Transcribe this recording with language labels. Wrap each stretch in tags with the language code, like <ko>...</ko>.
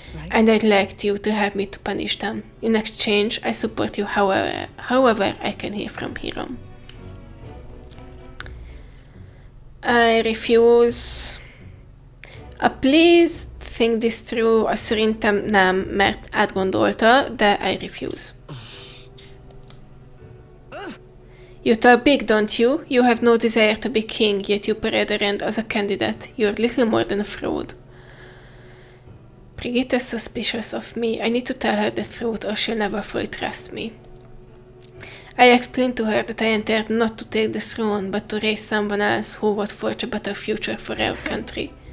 <en>And I'd like you to help me to punish them. In exchange, I support you however I can hear from here on. I refuse. Please think this through.</en> <hu>Szerintem nem, mert átgondolta, de I refuse.</hu> <en>You talk big, don't you? You have no desire to be king, yet you parade around as a candidate. You're little more than a fraud. Brigitta's suspicious of me. I need to tell her the truth or she'll never fully trust me. I explained to her that I entered not to take the throne, but to raise someone else who would forge a better future for our country.</en>